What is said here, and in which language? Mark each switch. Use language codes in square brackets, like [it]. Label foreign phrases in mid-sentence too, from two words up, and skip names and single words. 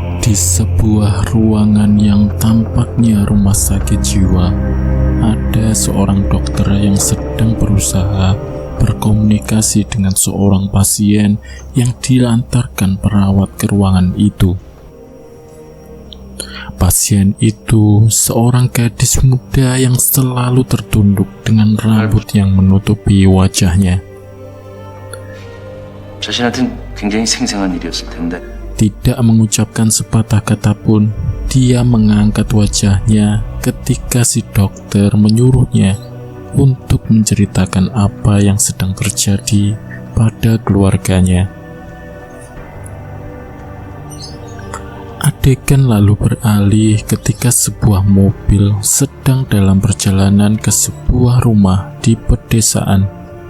[id] Di sebuah ruangan yang tampaknya rumah sakit jiwa, ada seorang dokter yang sedang berusaha berkomunikasi dengan seorang pasien yang dilantarkan perawat ke ruangan itu. Pasien itu seorang gadis muda yang selalu tertunduk dengan rambut yang menutupi wajahnya. [ko] 자신한텐 굉장히 생생한 일이었을 텐데. [id] Tidak mengucapkan sepatah kata pun, dia mengangkat wajahnya ketika si dokter menyuruhnya untuk menceritakan apa yang sedang terjadi pada keluarganya. Adegan lalu beralih ketika sebuah mobil sedang dalam perjalanan ke sebuah rumah di pedesaan.